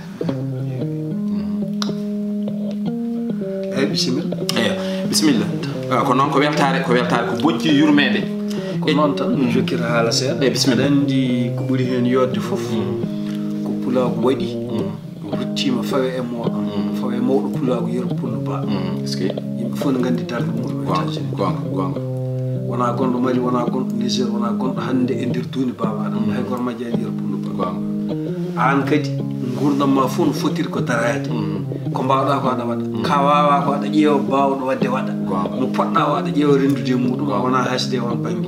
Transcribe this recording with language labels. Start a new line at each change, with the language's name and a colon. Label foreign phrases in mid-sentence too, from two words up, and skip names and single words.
Fula: eyyi bisimilla eyyi bisimilla ko noon ko weltare ko bojji yurmede ko noon tan jokkira haala seeɗa eyyi bisimilla andi ko ɓuuri hen yodde foof ko pulago waɗi ruttima fawe e moɗon fawe mawɗo pulago Yero Poulo Ba
French: est ce que
Fula: yimɓe fof ne gandi darde muɗum gonga wona gonɗo Mali wona gonɗo Niger wona gonɗo hande e nder duuni Baba Adama hay goto majjani Yero Poulo Ba an kadi gurdam ma fof no fotiri ko darade ko mbawɗa ko aɗa waɗa ka wawa ko aɗa ƴeewa bawɗo wadde waɗa mo poɗɗa o aɗa ƴeewa rendude e muɗum wona hasde on banggue